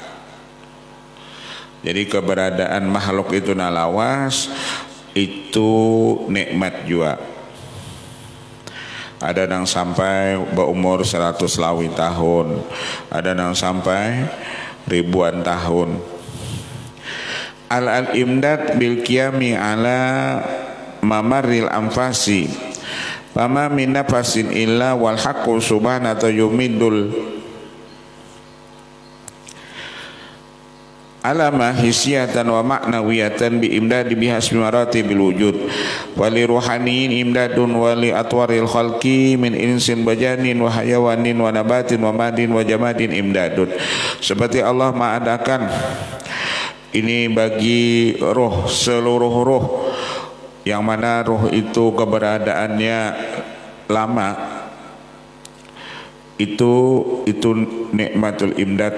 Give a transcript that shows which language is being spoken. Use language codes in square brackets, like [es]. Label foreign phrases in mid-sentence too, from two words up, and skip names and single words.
[bjn] Jadi keberadaan makhluk itu lawas, itu nikmat juga. [id] Ada yang sampai berumur 100 lawi tahun, ada yang sampai ribuan tahun. [ar] الإمداد بالقيام على ممر الأنفاس فما من نفس إلا والحق سبحانه يمد العالم حسية ومعنوية بإمداد بحسب مراتب الوجود وللروحانيين إمداد ولأطوار الخلق من إنس وجان وحيوان ونبات ومعدن وجماد إمداد. [id] Seperti Allah mengadakan ini bagi roh, seluruh roh, yang mana roh itu keberadaannya lama, itu [ar] نعمة الإمداد.